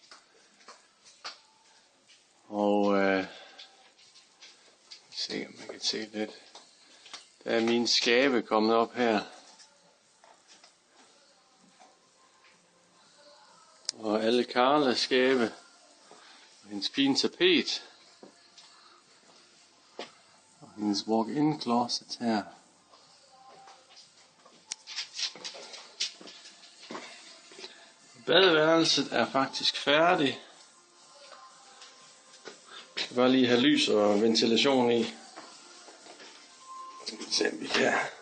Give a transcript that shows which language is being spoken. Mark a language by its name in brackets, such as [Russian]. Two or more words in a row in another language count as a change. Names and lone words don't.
[Danish] Og se om man kan se lidt. Der er mine skabe kommet op her. Og alle Karlas skabe. Og hendes fine tapet. Og hendes [English] walk-in closet [Danish] her. Badeværelset er faktisk færdig. Jeg skal bare lige have lys og ventilation i. Så kan vi se, om vi kan.